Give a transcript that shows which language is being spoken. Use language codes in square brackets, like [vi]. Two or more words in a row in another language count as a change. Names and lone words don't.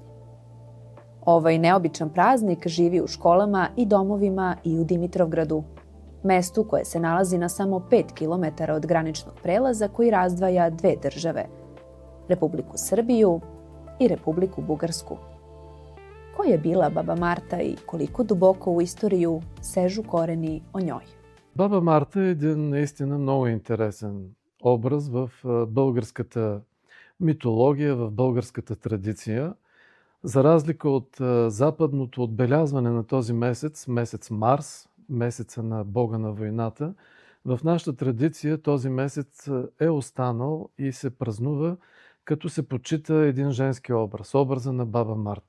[sr] Ovaj neobičan praznik živi u školama i domovima i u Dimitrovgradu, mestu koje se nalazi na samo 5 km od graničnog prelaza koji razdvaja dve države, Republiku Srbiju i Republiku Bugarsku. Ko je bila Baba Marta и koliko duboko u istoriju sežu корени о njoj? [bg] Баба Марта е един наистина много интересен образ в българската митология, в българската традиция. За разлика от западното отбелязване на този месец, месец Марс, месеца на Бога на войната, в нашата традиция този месец е останал и се празнува, като се почита един женски образ, образа на Баба Марта.